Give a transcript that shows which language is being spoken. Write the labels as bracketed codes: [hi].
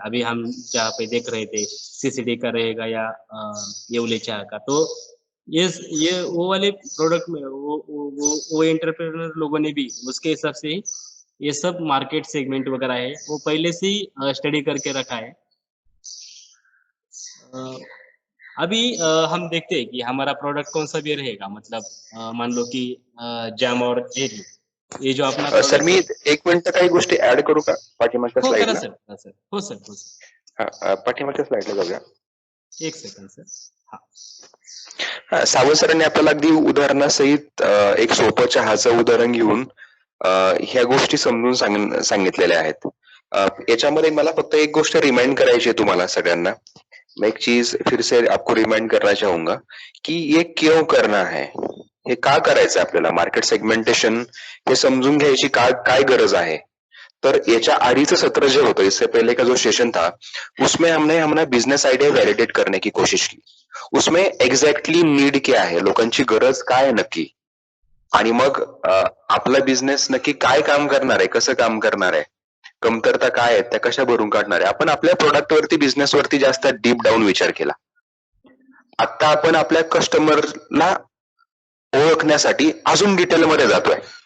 [hi] अभी हम जहाँ पे देख रहे थे सीसीडी का रहेगा या येवले चाह का, तो ये वो वाले प्रोडक्ट में वो एंटरप्रेन्योर लोगों ने भी उसके हिसाब से ही ये सब मार्केट सेगमेंट वगैरह है वो पहले से ही स्टडी करके रखा है। अभी हम देखते हैं कि हमारा प्रोडक्ट कौन सा भी रहेगा, मतलब मान लो कि जैम और जेली, ये जो अपना [mr] सर मी एक मिनिट काही गोष्टी ऍड करू का पाठीमागच्या हो करा स्लाइडला? सर, हो सर, हो सर. पाठीमागच्या स्लाइडला जाऊया. एक सेकंड सर. सावंत सरांनी आपल्याला अगदी उदाहरणासहित एक सोपं चहाचं उदाहरण घेऊन ह्या गोष्टी समजून सांगितलेल्या आहेत. याच्यामध्ये मला फक्त एक गोष्ट रिमाइंड करायची आहे तुम्हाला सगळ्यांना. [hi] मैं एक चीज फिर से आपको रिमाइंड करना चाहूंगा कि ये क्यों करना है, [mr] हे का करायचं आपल्याला, मार्केट सेगमेंटेशन हे समजून घ्यायची काय गरज आहे. तर याच्या आधीचं सत्र जे होतं, [hi] इससे पहले का जो सेशन था, उसमें हमने बिजनेस आइडिया वैलिडेट करने की कोशिश की. उसमें एग्जैक्टली नीड क्या है, [mr] लोकांची गरज काय आहे नक्की, आणि मग आपला बिझनेस नक्की काय काम करणार आहे, कसं काम करणार आहे, कमतरता काय आहेत त्या कशा भरून काढणार आहे. आपण आपल्या प्रोडक्ट वरती, बिझनेस वरती जास्त डीप डाऊन विचार केला. आता आपण आपल्या कस्टमरला ओळखण्यासाठी अजून डिटेलमध्ये जातोय.